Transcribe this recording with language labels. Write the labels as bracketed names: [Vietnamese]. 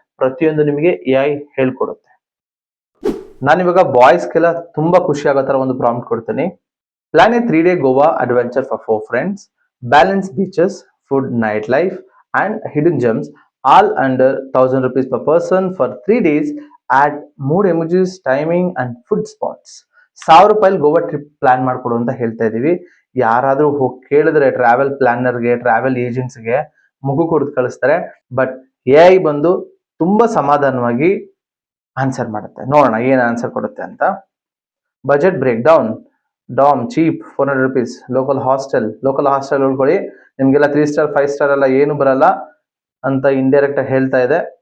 [Kannada] ಪ್ರತಿಯೊಂದು ನಿಮಗೆ AI ಹೇಳ್ಕೊಡುತ್ತೆ. ನಾನಿವಾಗ ಬಾಯ್ಸ್ಗೆಲ್ಲ ತುಂಬಾ ಖುಷಿ ಆಗೋ ತರ ಒಂದು ಪ್ರಾಂಪ್ಟ್ ಕೊಡ್ತೀನಿ. [English] Plan a 3-day Goa adventure for 4 friends, balance beaches, food, night life and hidden gems, all under 1,000 rupees per person for 3 days. Add mood emojis, timing and food spots. [Kannada] 1,000 ರೂಪಾಯಿ ಗೋವಾ ಟ್ರಿಪ್ ಪ್ಲಾನ್ ಮಾಡ್ಕೊಡು ಅಂತ ಹೇಳ್ತಾ ಇದೀವಿ. ಯಾರಾದ್ರೂ ಹೋಗಿ ಕೇಳಿದ್ರೆ travel ಪ್ಲಾನರ್ಗೆ, travel ಏಜೆಂಟ್ಸ್ಗೆ ಮುಗು ಕೊಡ್ದು ಕಳಿಸ್ತಾರೆ. But AI ಬಂದು ತುಂಬಾ ಸಮಾಧಾನವಾಗಿ ಆನ್ಸರ್ ಮಾಡುತ್ತೆ. ನೋಡೋಣ ಏನ್ ಆನ್ಸರ್ ಕೊಡುತ್ತೆ ಅಂತ. Budget break down, dam cheap 400 rupees, local hostel ಉಳ್ಕೊಳ್ಳಿ, ನಿಮ್ಗೆಲ್ಲ 3 star 5 star ಎಲ್ಲ ಏನು ಬರಲ್ಲ ಅಂತ ಇಂಡೈರೆಕ್ಟ್ ಆಗಿ ಹೇಳ್ತಾ ಇದೆ.